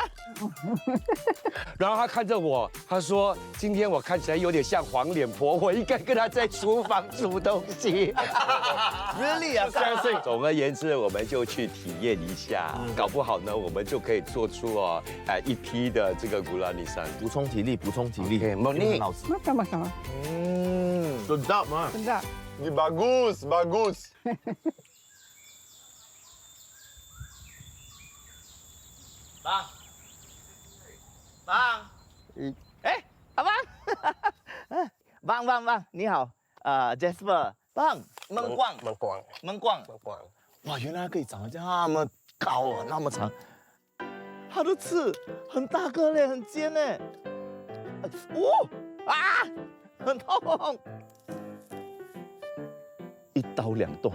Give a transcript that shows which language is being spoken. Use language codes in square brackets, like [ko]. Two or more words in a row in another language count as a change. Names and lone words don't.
[zh] 然后他看着我，他说：“今天我看起来有点像黄脸婆，我应该跟他在厨房煮东西。” [en] Really 啊， [zh] 相信。总而言之，我们就去体验一下，搞不好呢，我们就可以做出一批的这个古拉尼山。补充体力，补充体力。 Moni 很好吃。 [ms] Makan. sedap 嘛。 Sedap. Ni bagus。 [zh] 棒，哎，阿棒，棒，你好，Jasper，棒，闷逛，哇，原来它可以长得这么高啊，那么长，它的刺很大个嘞，很尖嘞，很痛，一刀2断。